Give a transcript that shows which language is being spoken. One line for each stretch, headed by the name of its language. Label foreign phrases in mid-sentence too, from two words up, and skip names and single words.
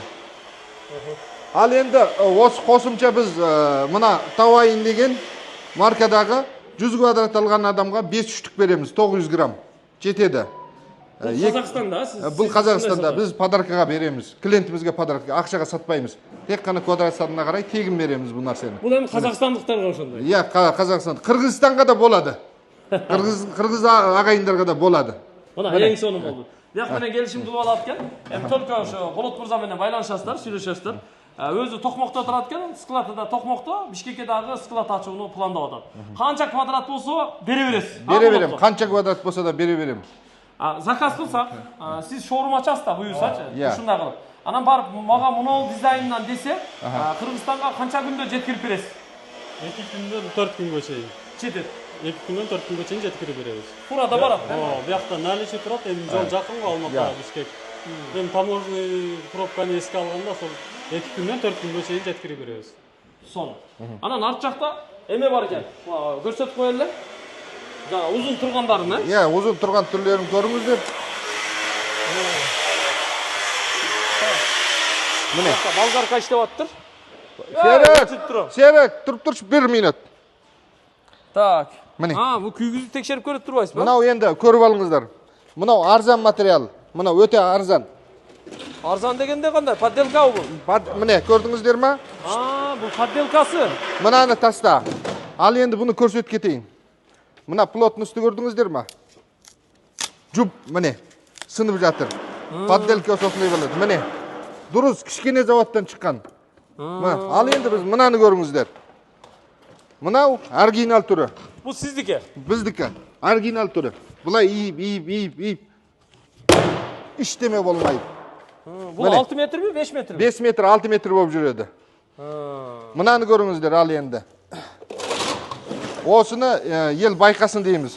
Kazakh: Ал енді, осы қосымша біз мына Тавайын деген маркадағы 100 квадрат алған адамға 5 үштік береміз, 900 грамм жетеді. Қазақстанда сіз Бұл Қазақстанда біз подаркаға береміз. Клиентімізге подарка, ақшаға сатпаймыз. Тек қана квадрат санына қарай тегін береміз бұл нәрсені.
Kyrgyz: бұл эми қазақстандықтарға ошондой.
Kazakh: Иә, Қазақстан. Қырғызстанға да болады. Қырғыз ағайындарға да болады. Мына ең соны болды.
Kyrgyz: Бияк менен келишим кылып алат экен. Эми только ошо Болот мырза менен байланышасыздар, сүйлөшөсүздөр. Өзү Токмокто турат экен, складда Токмокто, Бишкекке дагы склад ачууну пландап атат. Канча квадрат болсо бере бересиз. Бере берем.
Kazakh: Қанша квадрат болса да бере берем.
Kyrgyz: Заказ кылсак, сиз шоурум ачасыз да, буюрсачы.
Kazakh: Иә.
Kyrgyz: Ушундай кылып. Анан барып мага мунул дизайндан десе, Кыргызстанга канча күндө жеткирип бересиз? 2 күндөн 4 күнгө чейин. Жетет. 2 күндөн 4 күнгө чейин жеткирип беребиз. Фурада барат. Биякта наличие турат, эми жол жакын го Алматыга Бишкек. Эми таможенный пробканы эске алганда сол 2 күндөн 4 күнгө чейин жеткирип беребиз.
Kazakh: Соны.
Kyrgyz: Анан арт жакта эме бар экен. Көрсөтүп коелу эле. Жана узун тургандарын,
Kazakh: Иә, узун тұрған түрлерін көріңіздер. Міне.
Kyrgyz: Болгарка иштеп атыптыр.
Kazakh: Серік, тұрып тұршы 1 минут. Так. Міне.
Kyrgyz: Бул күйгүздү текшерип көрүп турбайсыз ба?
Kazakh: Мынау енді көріп алыңыздар. Мынау арзан материал. Мынау өте арзан.
Kyrgyz: Арзан дегенде кандай? Подделка бул.
Kazakh: Міне, көрдіңіздер ма?
Kyrgyz: Бул подделкасы.
Kazakh: Мынаны таста. Ал енді бұны көрсетіп кетейін. Мына плотностьті көрдіңіздер ма? Жұп, міне, сынып жатыр. Подделка осылай болады. Міне, дұрыс, кішкене заводтан шыққан. Ал енді біз мынаны көріңіздер. Мынау оригинал түрі.
Kyrgyz: Бул сиздики?
Kazakh: Біздікі. Оригинал түрі. Бұлай иіп. Іштеме болмайды.
Kyrgyz: Бул 6 метр ми, 5 метр ми?
Kazakh: 5 метр, 6 метр болып жүреді. Мынаны көріңіздер, ал енді. Осыны ел байқасын дейміз.